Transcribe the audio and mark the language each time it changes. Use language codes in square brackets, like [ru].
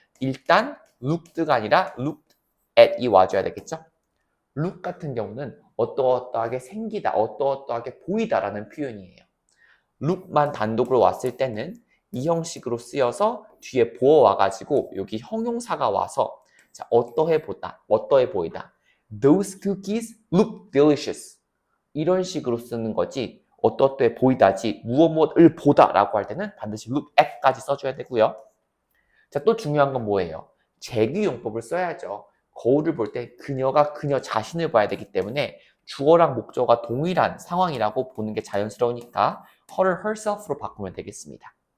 [ko] 일단 looked가 아니라 looked at이 와줘야 되겠죠. look 같은 경우는 어떠어떠하게 생기다, 어떠어떠하게 보이다라는 표현이에요. look만 단독으로 왔을 때는 이 형식으로 쓰여서 뒤에 보어 와가지고 여기 형용사가 와서 자, 어떠해 보이다. [en] Those cookies look delicious. [ko] 이런 식으로 쓰는 거지 어떠해 보이다지 무엇을 보다라고 할 때는 반드시 look at까지 써줘야 되고요. 자, 또 중요한 건 뭐예요? 재규용법을 써야죠. 거울을 볼 때 그녀가 그녀 자신을 봐야 되기 때문에 주어랑 목적어가 동일한 상황이라고 보는 게 자연스러우니까 her을 herself로 바꾸면 되겠습니다.